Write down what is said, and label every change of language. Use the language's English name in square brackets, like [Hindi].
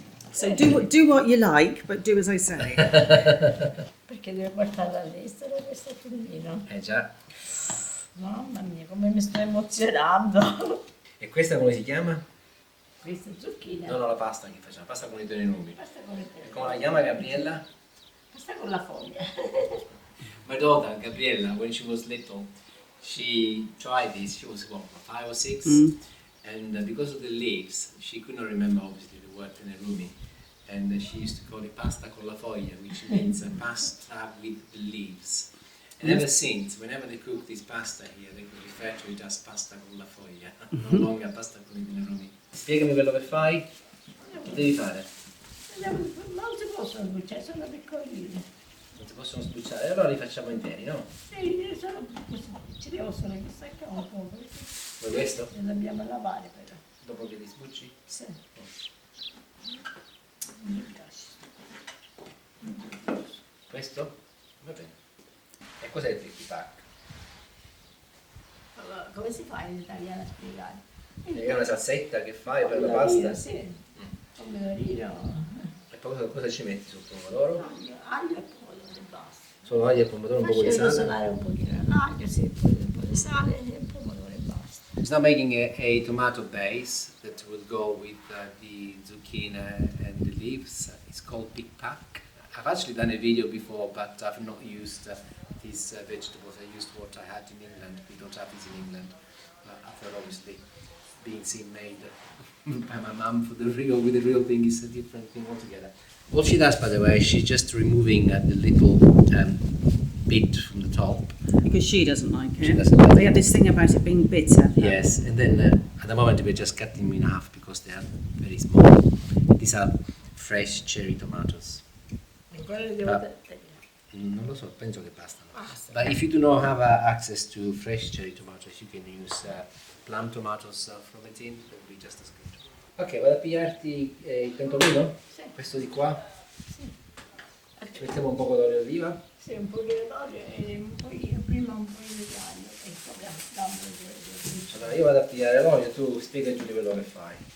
[English] So do what you like, but do as I say. [Italian] Perché deve portarla all'estero questo filmino. Già. Mamma mia, come mi sto emozionando. E questa come si chiama? Questa è zucchina. No, no, la pasta che facciamo, pasta con i tenerumi. Pasta con le E come la chiama Gabriella? Pasta con la foglia. [English] My daughter, Gabriella, when she was little, she tried this, she was what, 5 or 6? And because of the leaves, she could not remember obviously the word Tenerumi. And she used to call it [Italian] pasta con la foglia, [English] which means pasta with the leaves. And ever since, whenever they cook this pasta here, they could refer to it as pasta con la foglia, no longer pasta con i tenerumi. [Italian] Spiegami quello che fai. Che devi fare? Non si possono bruciare, sono piccolini. Non si possono sbucciare, allora li facciamo interi, no? Sì, sono così. Ci devo solo che staccare un po'. Vuoi questo? Le dobbiamo lavare però. Dopo che li sbucci? Sì. Mi piace. Questo? Va bene. E cos'è il Pic Pac? Allora, come si fa in italiano a spiegare? È una salsetta che fai per la pasta? Sì, pomodorino, E poi cosa ci metti sul pomodoro? aglio e pomodoro e basta. Solo aglio e pomodoro, un po' di Faccio sale? rosolare un pochino l'aglio, sì, poi un po' di sale e il pomodoro e basta. [English] She's now making a tomato base that will go with the zucchini and the leaves. It's called Pic Pac. I've actually done a video before, but I've not used these vegetables. I used what I had in England. We don't have these in England. After obviously being seen made by my mum for the real with the real thing is a different thing altogether. What she does, by the way, she's just removing the little bit from the top. Because she doesn't like it. She doesn't like They have this thing about it being bitter. Yes, and then at the moment we're just cutting them in half because they are very small. These are fresh cherry tomatoes. [Italian] E quello li devo tagliare. Non lo so, penso che bastano. Basta. [English] But if you do not have access to fresh cherry tomatoes, you can use plum tomatoes from a tin, that will be just as good. [Italian] Ok, vado a pigliarti il pentolino? Sì. Questo di qua? Sì. Ci mettiamo un po' d'olio d'oliva? Sì, un pochino d'olio e un pochino, prima un pochino di aglio e poi dammi Allora io vado a pigliare l'olio, tu spiega giù di quello che fai.